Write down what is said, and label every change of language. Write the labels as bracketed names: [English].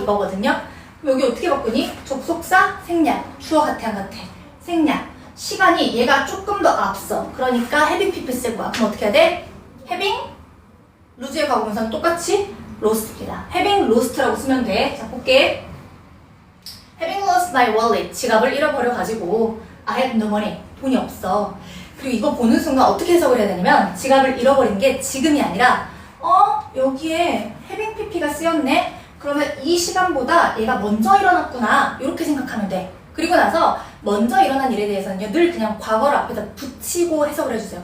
[Korean] 이거거든요. 여기 어떻게 바꾸니? 접속사 생략. 주어 같아 안 같아? 생략. 시간이 얘가 조금 더 앞서. 그러니까 having pp 쓸 거야. 그럼 어떻게 해야 돼? having lose의 과거 분사는 똑같이 lost입니다. having lost라고 쓰면 돼. 자, 볼게. [English] having lost my wallet. [Korean] 지갑을 잃어버려가지고 [English] I had no money. [Korean] 돈이 없어. 그리고 이거 보는 순간 어떻게 해석을 해야 되냐면 지갑을 잃어버린 게 지금이 아니라 여기에 having pp가 쓰였네. 그러면 이 시간보다 얘가 먼저 일어났구나 이렇게 생각하면 돼. 그리고 나서 먼저 일어난 일에 대해서는요 늘 그냥 과거를 앞에다 붙이고 해석을 해주세요.